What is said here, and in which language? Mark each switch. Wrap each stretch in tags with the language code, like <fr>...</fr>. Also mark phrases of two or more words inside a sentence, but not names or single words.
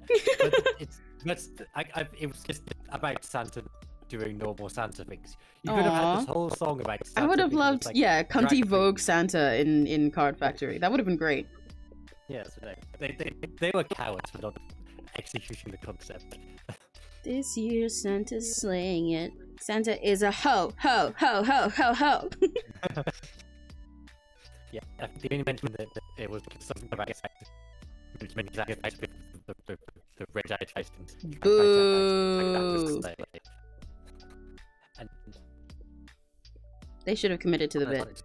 <en>But it was just about Santa doing normal Santa things. You could have had this whole song about Santa. I would have being loved, like, yeah, cunty drag Vogue queen. Santa in Card Factory. That would have been great. Yes, they were cowards for not executing the concept. This year Santa's slaying it. Santa is a ho, ho, ho, ho, ho, ho. Yeah, they only mentioned that it was something about the red eye license. Boo. And They should have committed to the bit.</en>